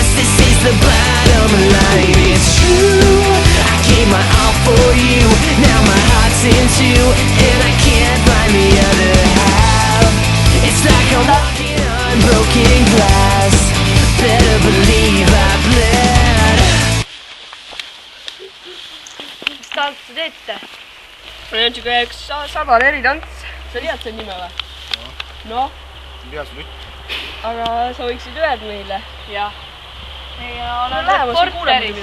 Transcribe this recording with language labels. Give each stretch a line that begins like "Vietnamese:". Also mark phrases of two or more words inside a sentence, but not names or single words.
English: This is the bottom line, it's true. I gave my all for you, now my heart's in two, and I can't find the other half. It's like I'm walking on broken glass. Better believe I bled.
Estonian: Mis tantsu teete? Meil on siuke üks Sabar eritants. Sa tead selle nime või? Noh. Mida sul ütleb? Aga sa võiksid öelda meile. Jah. Meie olen reporteris.